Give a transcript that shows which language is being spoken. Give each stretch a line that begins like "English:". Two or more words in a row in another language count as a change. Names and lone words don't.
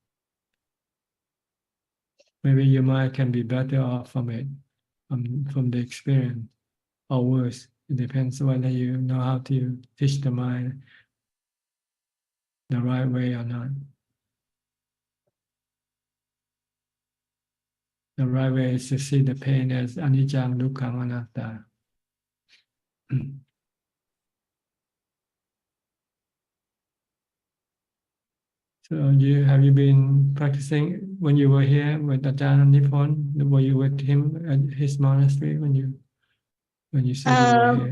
English: Maybe your mind can be better off from it, from the experience, or worse. It depends whether you know how to teach the mind the right way or not. The right way is to see the pain as
Pali: anicca, dukkha, anatta.
English: So have you been practicing when you were here with Ajahn Nippon? Were you with him at his monastery when you said you were here?